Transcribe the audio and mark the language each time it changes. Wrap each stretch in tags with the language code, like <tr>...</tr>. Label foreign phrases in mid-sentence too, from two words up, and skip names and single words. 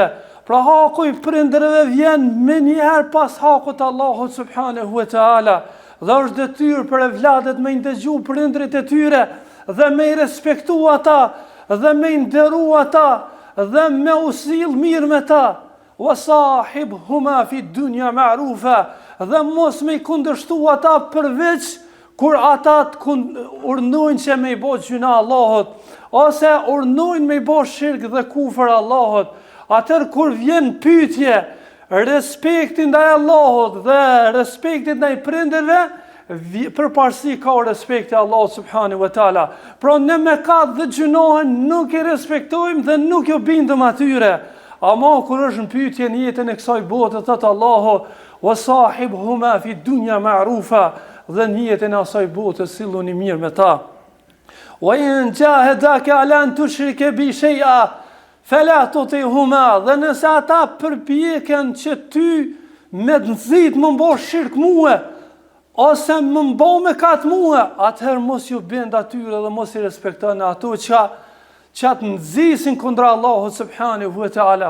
<sq>Pra haku i prindërve vjen më njëherë pas hakut Allahut</sq> <ar>سبحانه وتعالى,</ar> <sq>dhe është detyrë për e vladet me i ndëgju prindrit e tyre dhe me i respektu ata dhe me i nderu ata dhe me usill mirë me ta.</sq> <ar>"وصاحبهما في الدنيا معروفا",</ar> <sq>dhe mos me i kundërshtu ata përveç kur ata të urnojnë që me i bo gjuna Allahot, ose urnojnë me i bo shirk dhe kufër Allahot. Atër kur vjen pyetje, respektin ndaj Allahot dhe respektin ndaj prindërve, për parësi ka respekti Allahut</sq> <ar>سبحانه وتعالى.</ar> <sq>Pra në mëkat dhe gjunohen nuk i respektojmë dhe nuk jo bindëm atyre. Ama kur është në pyetje në jetën e kësaj bote, thot Allahu:</sq> <ar>"وصاحبهما في الدنيا معروفا",</ar> <sq>dhe në jetën e asaj bote silluni mirë me ta.</sq> <ar>"وإن جاهداك على أن تشرك بي شيئا فلا تطعهما",</ar> <sq>dhe nëse ata përpjeken që ty me nxit më mbo shirk mua ose më mbo me kat mua, atëherë mos ju bënd atyre dhe mos i respektoni ato që të nxisin kundra Allahut</sq> <ar>سبحانه وتعالى.</ar>